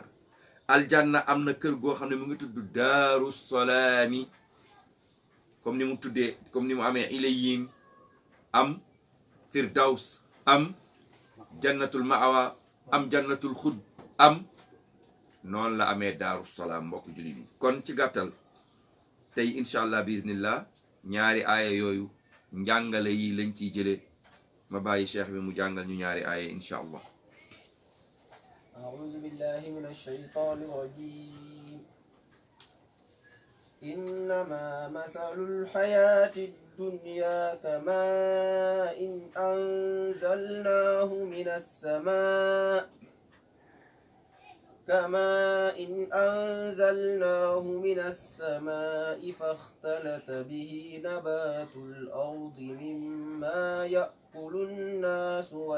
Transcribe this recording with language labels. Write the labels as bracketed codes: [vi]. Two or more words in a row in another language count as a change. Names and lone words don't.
[wo] aljanna am na kër goo xam ne mu ngi tudd daaru salaami, comme ni mu tuddee, comme ni mu amee ilayyin, am firdaws, am jannatul ma'wa, am jannatul xud, am noonu la amee daaru salaam. mbokk jullit yi kon ci gàttal tey [ar] إن شاء الله بإذن الله [wo] ñaari aaya yooyu njàngale yi lañ ciy jële. ma bàyyi cheikh bi mu jàngal ñu ñaari aaya [ar] إن شاء الله. أعوذ بالله من الشيطان الرجيم. إنما مثل الحياة الدنيا كماء أنزلناه من السماء فاختلط به نبات الأرض مما يأكل الناس